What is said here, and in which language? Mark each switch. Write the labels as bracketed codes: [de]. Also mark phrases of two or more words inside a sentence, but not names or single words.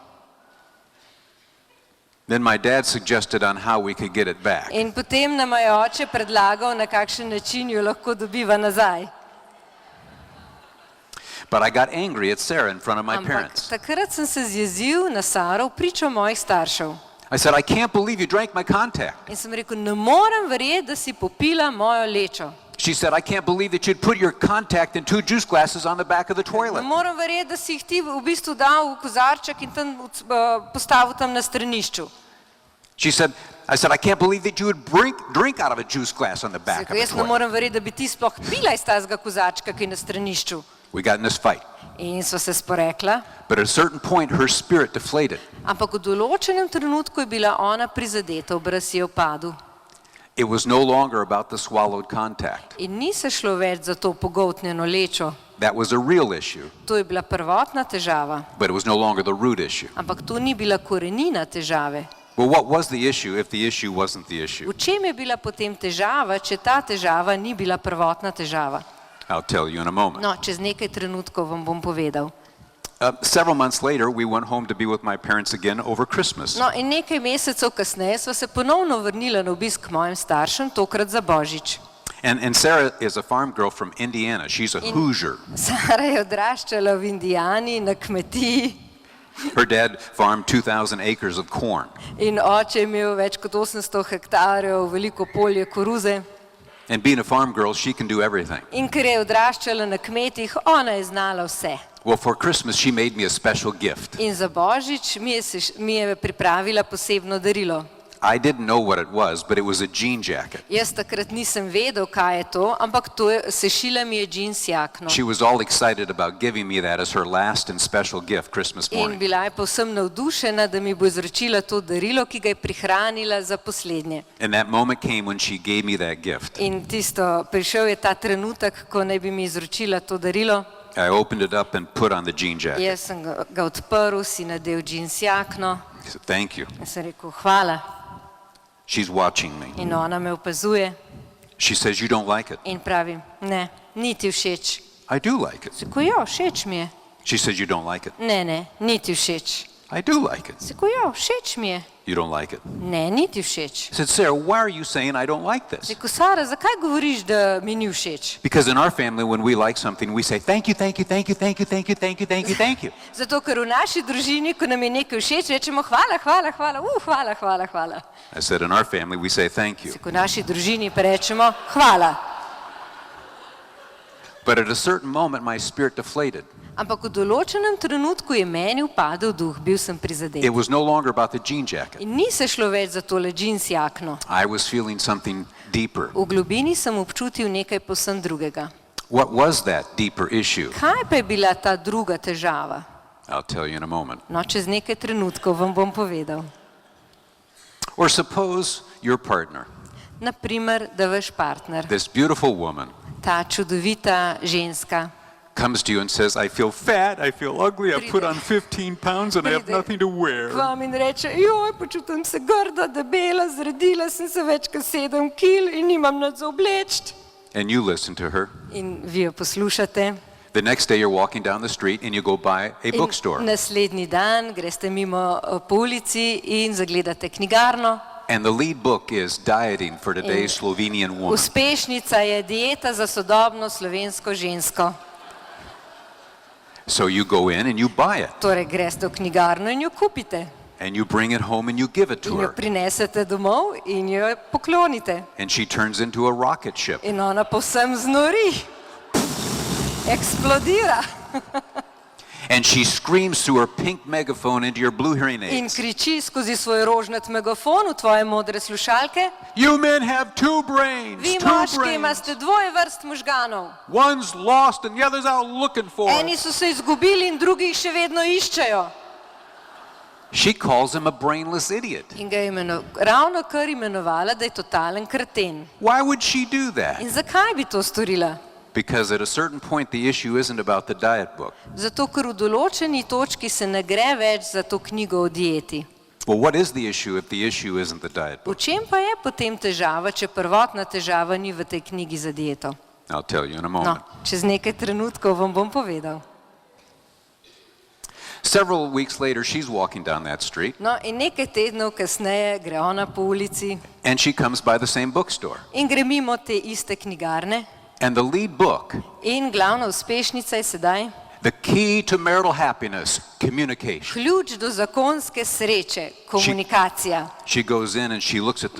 [en] Then my dad suggested on how we could get it back. [sl] In potem nam je oče predlagal, na kakšen način jo lahko dobiva nazaj. [en] But I got angry at Sarah in front of my [sl] Ampak [en] parents. [sl] takrat sem se zjezil na Saro v pričo mojih staršev. [en] I said, I can't believe you drank my contact. [sl] In sem rekel: ne morem verjeti, da si popila mojo lečo. [en] She said, I can't believe that you'd put your contact in 2 juice glasses on the back of the [sl] Ne [en] toilet. [sl] morem verjeti, da si jih ti v bistvu dal v kozarček in tam postavil tam na stranišču. [en] I said, I can't believe that you would drink out of a juice glass on the back of [sl] Rekel, [en] the [sl] jaz ne [en] toilet. [sl] morem verjeti, da bi ti sploh pila iz tazga kozarčka, ki je na stranišču. [en] We got in this fight. [sl] In so se sporekla, [en] But at a certain point, her spirit deflated. [sl] ampak v določenem trenutku je bila ona prizadeta, obraz je upadel. [en] It was no longer about the swallowed contact. [sl] In ni se šlo več za to pogoltnjeno lečo. [en] That was a real issue, [sl] To je bila prvotna težava, [en] but it was no longer the root issue. [sl] ampak to ni bila korenina težave. [en] Well, what was the issue if the issue wasn't the issue? [sl] V čem je bila potem težava, če ta težava ni bila prvotna težava? [en] I'll tell you in a moment. [sl] No, čez nekaj trenutkov vam bom povedal. [en] Several months later, we went home to be with my parents again over Christmas. [sl] No, in nekaj mesecev kasneje sva se ponovno vrnila na obisk k mojim staršem, tokrat za Božič. [en] And Sarah is a farm girl from Indiana. She's a Hoosier. [sl] Sara je odraščala v Indijani na kmetiji [en] Her dad farmed 2,000 acres of corn. [sl] in oče je imel več kot 800 hektarjev, veliko polje koruze. [en] And being a farm girl, she can do everything. [sl] In ker je odraščala na kmetih, ona je znala vse. [en] Well, for Christmas, she made me a special gift. [sl] In za Božič mi je pripravila posebno darilo. [en] I didn't know what it was, but it was a jean jacket. [sl] Jaz takrat nisem vedel, kaj je to, ampak sešila mi je džins jakno. [en] She was all excited about giving me that as her last and special gift Christmas [sl] In [en] morning. [sl] bila je povsem navdušena, da mi bo izročila to darilo, ki ga je prihranila za poslednje. [en] And that moment came when she gave me that gift. [sl] In prišel je ta trenutek, ko naj bi mi izročila to darilo. [en] I opened it up and put on the jean jacket. [sl] Jaz sem ga odprl, si nadel džins jakno [en] I said, thank you. [sl] in sem rekel: hvala. [en] She's watching me. [sl] In ona me opazuje [en] She says, you don't like it. [sl] in pravi: ne, ni ti všeč. [en] I do like it. [sl] Sem rekel: ja, všeč mi je. [en] She says, you don't like it. [sl] Ne, ni ti všeč. [en] I do like it. [sl] Sem rekel: ja, všeč mi je. [en] You don't like it. [sl] Ne, ni ti všeč. [en] I said, Sarah, why are you saying I don't like this? [sl] Sem rekel: Sara, zakaj govoriš, da mi ni všeč? [en] Because in our family, when we like something, we say, thank you, thank you, thank you, thank you, thank you, thank you, thank you, thank you. [sl] Zato, ker v naši družini, ko nam je nekaj všeč, rečemo: hvala, hvala, hvala, hvala, hvala, hvala. [en] I said, in our family, we say thank you. [sl] Ko v naši družini pa rečemo: hvala. [en] But at a certain moment, my spirit deflated. [sl] Ampak v določenem trenutku je meni upadel duh, bil sem prizadet. [en] It was no longer about the jean jacket. [sl] In ni se šlo več za tole džins jakno. [en] I was feeling something deeper. [sl] V globini sem občutil nekaj povsem drugega. [en] What was that deeper issue? [sl] Kaj pa je bila ta druga težava? [en] I'll tell you in a moment. [sl] No, čez nekaj trenutkov vam bom povedal. [en] Or suppose your partner, [sl] Naprimer, da vaš partner, [en] this beautiful woman, [sl] ta čudovita ženska, [en] comes to you and says, I feel fat, I feel ugly, I've put on 15 pounds and I have [sl] Pride [en] nothing to wear. [sl] k vam in reče: joj, počutim se grda, debela, zredila sem se več kot 7 kil in nimam nič za obleči. [en] And you listen to her. [sl] In vi jo poslušate. [en] The next day you're walking down the street and you go by a bookstore. [sl] Naslednji dan greste mimo po ulici in zagledate knjigarno. [en] And the lead book is Dieting for Today's Slovenian Woman. [sl] Uspešnica je dieta za sodobno slovensko žensko. [en] So you go in and you buy it. [sl] Torej greste v knjigarno in jo kupite. [en] And you bring it home and you give it to [sl] In jo [en] her. [sl] prinesete domov in jo poklonite. [en] And she turns into a rocket ship. [sl] In ona povsem znori. Eksplodira. [en] And she screams through her pink megaphone into your blue hearing [sl] In [en] aids. [sl] kriči skozi svoj rožnat megafon v tvoje modre slušalke. [en] You men have two brains. [sl] Vi [en] Two [sl] moški [en] brains. [sl] imate dvoje vrst možganov. [en] One's lost and the other's out looking for [sl] Eni [en] it. [sl] so se izgubili in drugi jih še vedno iščejo. [en] She calls him a brainless idiot. [sl] In ga je ravno kar imenovala, da je totalen kreten. [en] Why would she do that? [sl] In zakaj bi to storila? [en] Because at a certain point the issue isn't about the diet book. [sl] Zato, ker v določeni točki se ne gre več za to knjigo o dieti. [en] Well, what is the issue if the issue isn't the diet [sl] V [en] book? [sl] čem pa je potem težava, če prvotna težava ni v tej knjigi za dieto? [en] I'll tell you in a [sl] No, [en] moment. [sl] čez nekaj trenutkov vam bom povedal. [en] Several weeks later, she's walking down that street [sl] No, in nekaj tednov kasneje gre ona po ulici [en] and she comes by the same bookstore. [sl] in gre mimo te iste knjigarne. [en] And the lead book, [sl] In glavna uspešnica je sedaj [en] The Key to Marital Happiness, Communication. [sl] ključ do zakonske sreče, komunikacija. [en] She goes in and she looks at this